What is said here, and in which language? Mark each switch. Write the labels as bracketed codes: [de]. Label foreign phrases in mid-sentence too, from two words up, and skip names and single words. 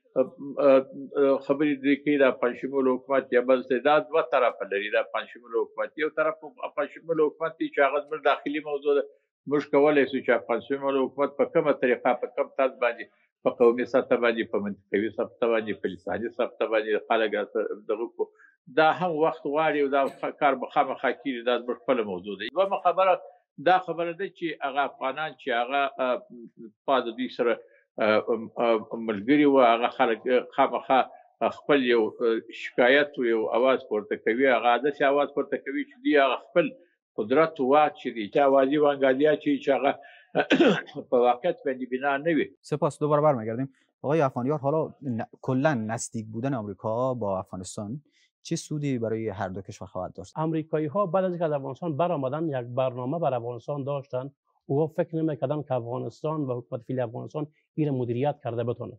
[ps] خبرې دوی کوي د پنجشمول حکومت یا بل څه دا دوه طرفه لري دا پنجشمول حکومت یو طرف پنجشمول حکومت دی چې هغه زموږ داخلي موضوع ده موږ کولی شو چې پنجشمول حکومت په کومه طریقه په کوم طرز باندې په قومي سطح باندې په منطقوي سطح باندې په لساني سطح باندې خلک دغه کو دا هم وخت غواړي او دا کار به خامخا کېږي دا زموږ خپله موضوع ده دویمه خبره دا خبره ده چې هغه افغانان چې هغه خوا د دوی سره ملګري وو هغه خلک خامخا خپل یو شکایت و یو اواز پورته کوي هغه داسې اواز پورته کوي چې دوی هغه خپل قدرت و واک چې دی چې اوازي وانګادیا چې هغه په واقعیت باندې بنا نه وي. [fa] سپاس دوباره برمیگردیم. آقای افغانیار حالا کلا نزدیک بودن آمریکا با افغانستان چه سودی برای هر دو کشور خواهد داشت؟ آمریکایی ها بعد از اینکه از افغانستان برآمدن یک برنامه بر افغانستان داشتن او فکر نمی‌کردن که افغانستان و حکومت فعلی افغانستان این مدیریت کرده بتونه.